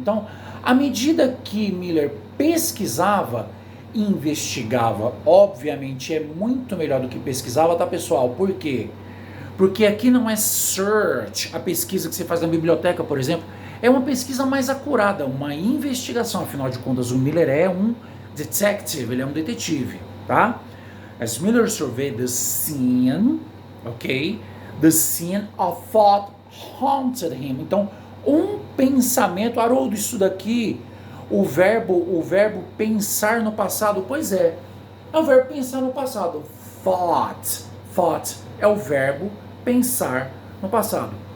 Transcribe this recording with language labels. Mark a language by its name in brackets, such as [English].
[Portuguese] Então, à medida que Miller pesquisava, investigava, obviamente é muito melhor do que pesquisava, tá, pessoal? Por quê? Porque aqui não é search, a pesquisa que você faz na biblioteca, por exemplo, é uma pesquisa mais acurada, uma investigação. Afinal de contas, o Miller é um detective, ele é um detetive, tá? [English] As Miller surveyed the scene, ok? The scene of what haunted him. [Portuguese] Então, um pensamento, Haroldo, isso daqui, o verbo pensar no passado, pois é o verbo pensar no passado. Thought é o verbo pensar no passado.